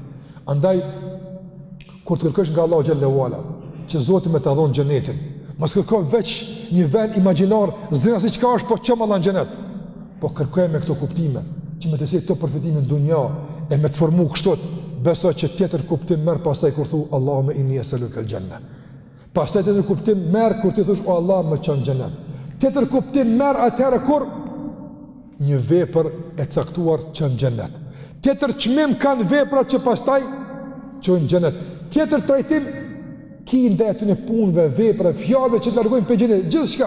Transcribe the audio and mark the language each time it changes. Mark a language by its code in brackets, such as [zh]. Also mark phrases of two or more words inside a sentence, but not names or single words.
[sq] Andaj, kur të kërkësh nga Allahu [ar] جل وعلا, [sq] që Zoti më të dhon xhenetin, mos kërkoj veç një vend imagjinar, s'dina se çka është, po çmë Allah në xhenet. Po kërkoj me këto kuptime, që me të sjellë këto përfitime në dunja, e me të formu kështu, besoj që tjetër kuptim merr pastaj kur thu [ar] اللهم إني أسألك الجنة. [sq] Pastaj tjetër kuptim merr kur ti thosh o Allah më çon xhenet. Tjetër kuptim merr atëherë kur një vepër e caktuar çon xhenet. Tjetër çmim kanë veprat që pastaj çojnë xhenet. Tjetër trajtim ki ndaj aty në punëve, vepra, fjalëve që të largojnë për xhenet, gjithçka.